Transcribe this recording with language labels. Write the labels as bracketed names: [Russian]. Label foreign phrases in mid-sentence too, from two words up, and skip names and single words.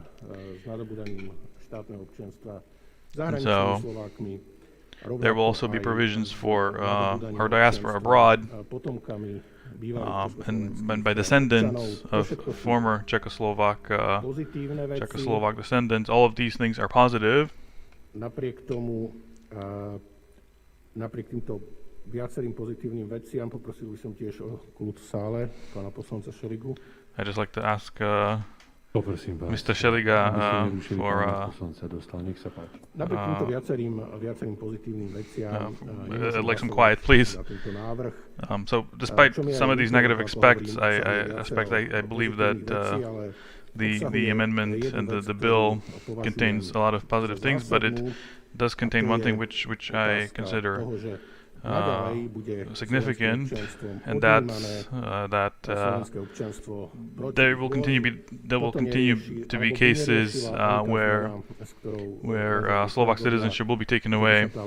[English] And so there will also be provisions for our diaspora abroad, and by descendants of former Czechoslovak descendants. All of these things are positive. [Slovak] Napriek týmto viacerým pozitívnym veciam poprosil by som tiež o kľud v sále pána poslanca Šeligu. [English] I'd just like to ask Mr. Šeliga for [Slovak] napriek týmto viacerým pozitívnym veciam [English] like some quiet, please. So despite some of these negative aspects, I believe that the amendment and the bill contains a lot of positive things, but it does contain one thing which I consider significant, and that's that there will continue to be cases where Slovak citizenship will be taken away